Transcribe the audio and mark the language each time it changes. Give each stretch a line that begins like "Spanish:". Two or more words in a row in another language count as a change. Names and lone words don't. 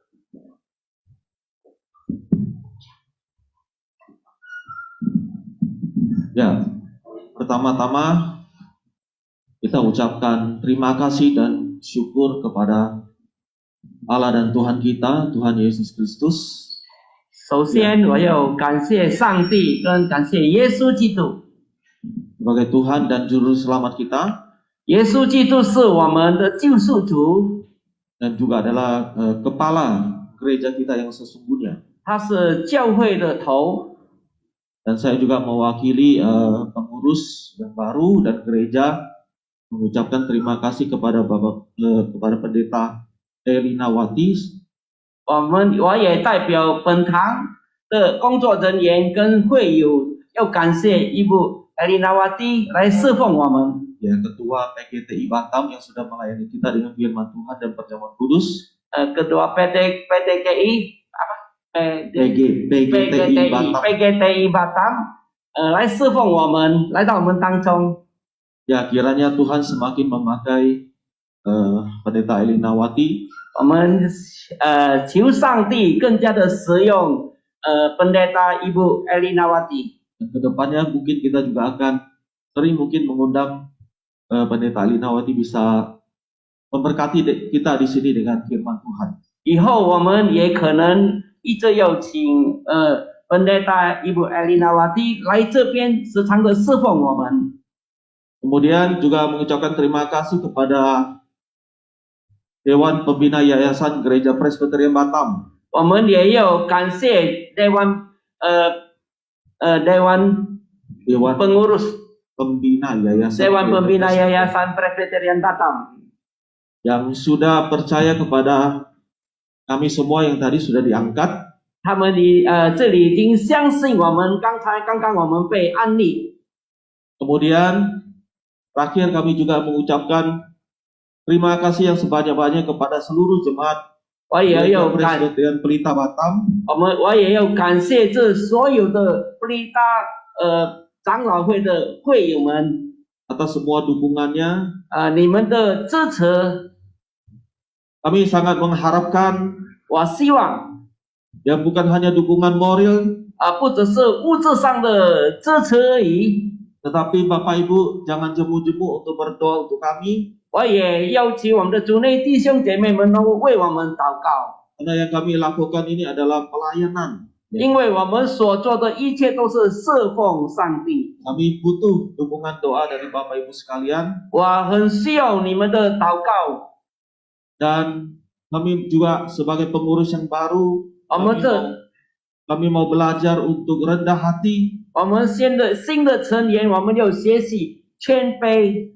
Indonesian: Ya, pertama-tama kita ucapkan terima kasih dan syukur kepada Allah dan Tuhan kita, Tuhan Yesus Kristus.
Chinese: 首先，我要感谢上帝，跟感谢耶稣基督。
Indonesian: Sebagai Tuhan dan Juru Selamat kita,
Chinese: 耶稣基督是我们的救赎主，
Indonesian: dan juga adalah kepala gereja kita yang sesungguhnya.
Chinese: 他是教会的头。
Indonesian: Dan saya juga mewakili pengurus yang baru dan gereja mengucapkan terima kasih kepada kepada pendeta Elinawati.
Chinese: 我也代表本堂的工作人员跟会友，要感谢Ibu Elinawati来侍奉我们。
Indonesian: Ya, Ketua PGTI Batam yang sudah melayani kita dengan firman Tuhan dan perjamuan kudus. Ketua PTKI apa? PGTI Batam.
Chinese: PGTI Batam 来侍奉我们，来到我们当中。
Indonesian: Ya, kiranya Tuhan semakin memakai pendeta Elinawati.
Chinese: 我们求上帝更加的使用
Indonesian: pendeta Ibu
Chinese: Elinawati。
Indonesian: Dan kedepannya mungkin kita juga akan sering mungkin mengundang pendeta Elinawati bisa memberkati kita di sini dengan firman Tuhan.
Chinese: 以后我们也可能一直要请
Indonesian: pendeta Ibu
Chinese: Elinawati 来这边时常的侍奉我们。
Indonesian: Kemudian juga mengucapkan terima kasih kepada Dewan Pembina Yayasan Gereja Presbyterian Batam.
Chinese: 我们也要感谢
Indonesian: Dewan Pengurus Pembina Yayasan Dewan Gereja Pembina Presbyterian Yayasan Presbyterian Batam yang sudah percaya kepada kami semua yang tadi sudah diangkat. 他们这里已经相信我们，刚刚我们被安利。 Kemudian terakhir kami juga mengucapkan terima kasih yang sebanyak-banyak kepada seluruh jemaat
Chinese: 我也
Indonesian: Gereja
Chinese: 要感
Indonesian: Presbyterian Pelita Batam
Chinese: 我也要感谢这所有的布利达长老会的会友们，
Indonesian: atas semua dukungannya.
Chinese: 你们的支持，
Indonesian: Kami sangat mengharapkan
Chinese: 我希望
Indonesian: ya bukan hanya dukungan moral,
Chinese: 不只是物质上的支持而已，
Indonesian: tetapi Bapak Ibu jangan jemu-jemu untuk berdoa untuk kami.
Chinese: 我也要求我们的主内弟兄姐妹们能够为我们祷告，
Indonesian: Karena yang kami lakukan ini adalah pelayanan.
Chinese: 因为我们所做的一切都是侍奉上帝。
Indonesian: Kami butuh dukungan doa dari Bapak Ibu sekalian.
Chinese: 我很需要你们的祷告。
Indonesian: Dan kami juga sebagai pengurus yang baru,
Chinese: 我们这
Indonesian: kami mau belajar untuk rendah hati,
Chinese: 我们新的成员，我们要学习谦卑，